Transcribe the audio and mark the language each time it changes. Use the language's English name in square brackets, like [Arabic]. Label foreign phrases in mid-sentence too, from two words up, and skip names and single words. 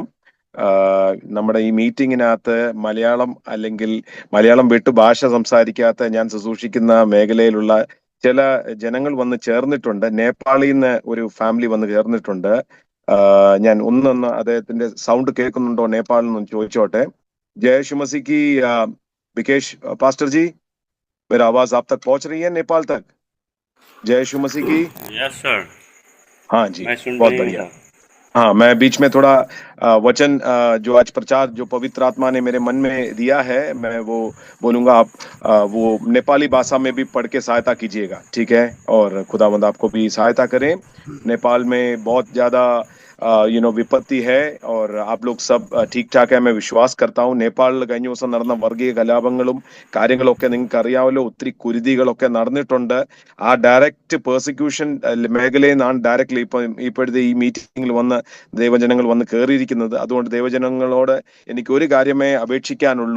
[Malayalam] നമ്മുടെ ഈ മീറ്റിങ്ങിനകത്ത് മലയാളം വിട്ട് ഭാഷ സംസാരിക്കാത്ത ഞാൻ ശുശ്രൂഷിക്കുന്ന മേഖലയിലുള്ള ചില ജനങ്ങൾ വന്ന് ചേർന്നിട്ടുണ്ട്. നേപ്പാളിൽ നിന്ന് ഒരു ഫാമിലി വന്ന് ചേർന്നിട്ടുണ്ട്. ഞാൻ ഒന്നൊന്ന് അദ്ദേഹത്തിന്റെ സൗണ്ട് കേൾക്കുന്നുണ്ടോ നേപ്പാളിൽ നിന്ന് ചോദിച്ചോട്ടെ. [Hindi] जय यीशु मसीह की। विकेश पास्टर जी, मेरा आवाज आप तक पहुंच रही है नेपाल तक? जय यीशु मसीह की। [English] yes sir. [Hindi] हाँ जी, बहुत बढ़िया। हाँ, मैं बीच में थोड़ा वचन जो आज प्रचार जो पवित्र आत्मा ने मेरे मन में दिया है मैं वो बोलूंगा। आप वो नेपाली भाषा में भी पढ़ के सहायता कीजिएगा, ठीक है? और खुदावंद आपको भी सहायता करें। नेपाल में बहुत ज्यादा വിപത്തി है और आप लोग सब ठीक ठाक है मैं विश्वास करता हूँ. [Malayalam] നേപ്പാളിൽ കഴിഞ്ഞ ദിവസം നടന്ന വർഗീയ കലാപങ്ങളും കാര്യങ്ങളൊക്കെ നിങ്ങൾക്ക് അറിയാമല്ലോ. ഒത്തിരി കുരുതികളൊക്കെ നടന്നിട്ടുണ്ട്. ആ [English] direct persecution [Malayalam] മേഖലയിൽ നിന്നാണ് ഡയറക്റ്റ്ലി ഇപ്പോഴത്തെ ഈ മീറ്റിംഗിൽ വന്ന് ദൈവജനങ്ങൾ വന്ന് കയറിയിരിക്കുന്നത്. അതുകൊണ്ട് ദൈവജനങ്ങളോട് എനിക്ക് ഒരു കാര്യമേ അപേക്ഷിക്കാനുള്ളൂ.